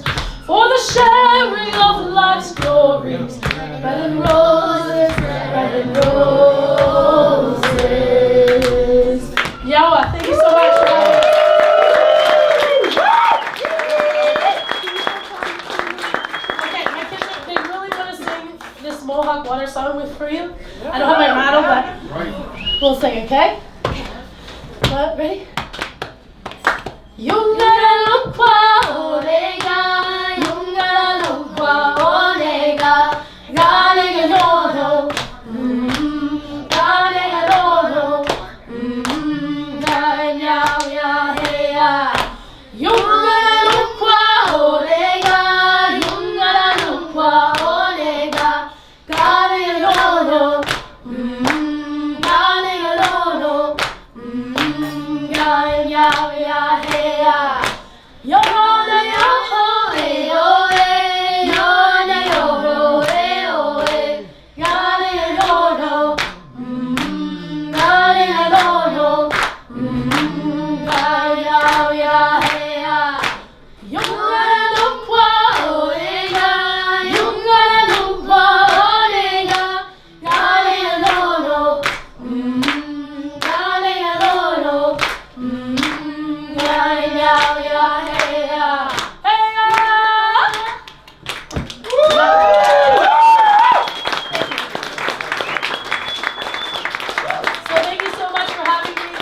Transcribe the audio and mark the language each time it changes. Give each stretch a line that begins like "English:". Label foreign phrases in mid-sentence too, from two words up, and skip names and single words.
English: For the sharing of life's glories, bread and roses, bread and roses. Yawa, thank you so much for having me. Okay, my kids, they really want to sing this Mohawk water song for you. I don't have my rattle, but we'll sing, okay? Ready?
Mohawk: Yungara lukwa onega, yungara lukwa onega, galega nono, galega nono, ganya ya heya. Yungara lukwa onega, yungara lukwa onega, galega nono, galega nono, ganya ya heya. Yona yo eh oh eh, yona yo eh oh eh, gane no no, gane no no, gaya ya heya. Yona no kwa oega, yona no kwa oega, gane no no, gane no no.
English: So thank you so much for having me.